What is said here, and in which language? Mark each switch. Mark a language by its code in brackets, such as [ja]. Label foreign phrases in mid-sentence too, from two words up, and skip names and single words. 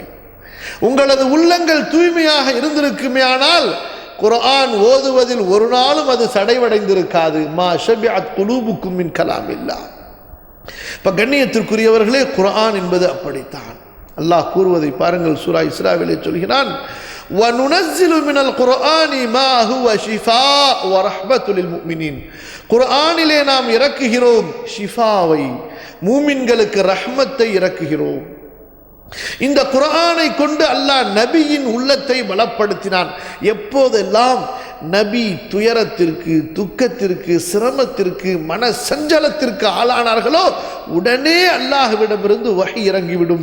[ta] உங்களது உள்ளங்கள் தூய்மையாக இருந்திருக்குமே ஆனால் குர்ஆன் ஓதுவதில் ஒரு நாளும் அது சடைவடைந்திருக்காது. [ar] ما شبعت قلوبكم من كلام الله. [ta] இப்போ கண்ணியத்திற்குரியவர்களே, குர்ஆன் என்பது அப்படித்தான். அல்லாஹ் கூறுவதை பாருங்கள். சூரா இஸ்ராவிலே சொல்கிறான், [ar] وَنُنَزِّلُ مِنَ الْقُرْآنِ مَا هُوَ شِفَاءٌ وَرَحْمَةٌ لِلْمُؤْمِنِينَ. [ta] குர்ஆனிலே நாம் இறக்குகிறோம் ஷிஃபாவை, மூமின்களுக்கு ரஹ்மத்தை இறக்குகிறோம். இந்த குர்ஆனை கொண்டு அல்லாஹ் நபியின் உள்ளத்தை பலப்படுத்தினான். எப்போதெல்லாம் நபி துயரத்திற்கு, துக்கத்திற்கு, சிரமத்திற்கு, மன சஞ்சலத்திற்கு ஆளானார்களோ உடனே அல்லாஹ்விடமிருந்து வஹி இறங்கிவிடும்.